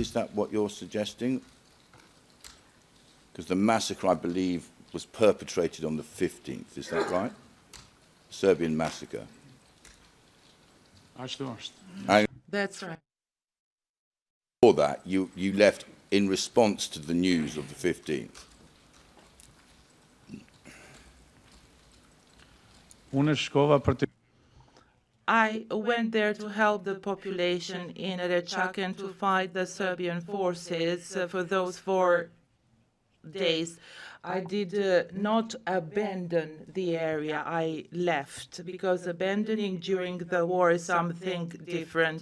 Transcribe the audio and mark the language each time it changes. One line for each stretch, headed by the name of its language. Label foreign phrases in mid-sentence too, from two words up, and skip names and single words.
English: Is that what you're suggesting? Because the massacre, I believe, was perpetrated on the 15th. Is that right? Serbian massacre. ashtu. That's right. Before that, you left in response to the news of the 15th.
Albanian: Unë shkova për të
English: I went there to help the population in Ratchak and to fight the Serbian forces for those 4 days. I did not abandon the area. I left because abandoning during the war is something different.